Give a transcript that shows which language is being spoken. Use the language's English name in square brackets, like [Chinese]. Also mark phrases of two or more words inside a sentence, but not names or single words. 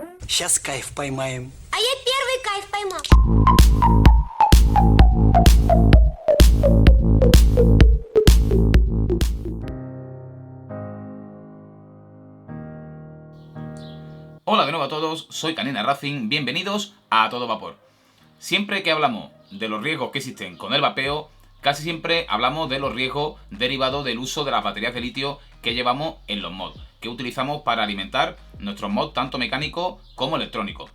[Russian] Сейчас кайф поймаем. А я первый кайф поймал. [Spanish] Hola de nuevo a todos, soy Canina Racing, bienvenidos a Todo Vapor. Siempre que hablamos de los riesgos que existen con el vapeo, casi siempre hablamos de los riesgos derivados del uso de las baterías de litio que llevamos en los mods, que utilizamos para alimentar nuestros mods tanto mecánicos como electrónicos.